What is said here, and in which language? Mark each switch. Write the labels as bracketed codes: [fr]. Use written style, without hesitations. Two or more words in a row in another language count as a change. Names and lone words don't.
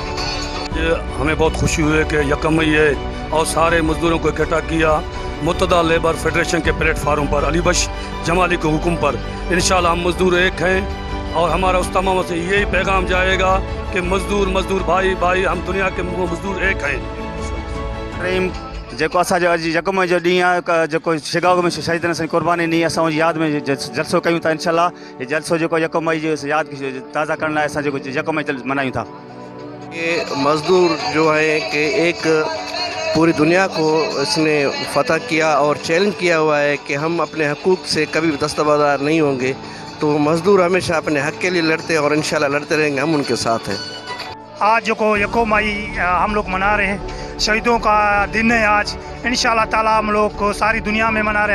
[ur] ہمیں بہت خوشی ہوئی ہے کہ یکم مئی ہے اور سارے مزدوروں کو اکٹھا کیا متحدہ لیبر فیڈریشن کے پلیٹ فارم پر علی بخش جمالی کے حکم پر۔ انشاءاللہ ہم مزدور ایک ہیں اور ہمارا وسطی محمد سے یہی پیغام جائے گا کہ مزدور بھائی ہم دنیا کے مزدور ایک ہیں۔ [sd] जेको असांजो अॼु यकम मई जो ॾींहुं आहे जेको शिकागो में शहीदनि असांजी क़ुर्बानी ॾींहुं असां उन यादि में जलसो कयूं था। इंशाल्लाह ये जलसो जेको यकम मई जो यादि ताज़ा करण लाइ असां जेको यकम मई मल्हायूं था। [ur] یہ مزدور جو ہے کہ ایک پوری دنیا کو اس نے فتح کیا اور چیلنج کیا ہوا ہے کہ ہم اپنے حقوق سے کبھی بھی دستبردار نہیں ہوں گے، تو مزدور ہمیشہ اپنے حق کے لیے لڑتے ہیں اور انشاءاللہ لڑتے رہیں گے، ہم ان کے ساتھ ہیں۔ آج جو کو یکم مئی ہم لوگ منا رہے ہیں، شہیدوں کا دن ہے آج، انشاءاللہ تعالی ہم لوگ کو ساری دنیا میں منا رہے ہیں۔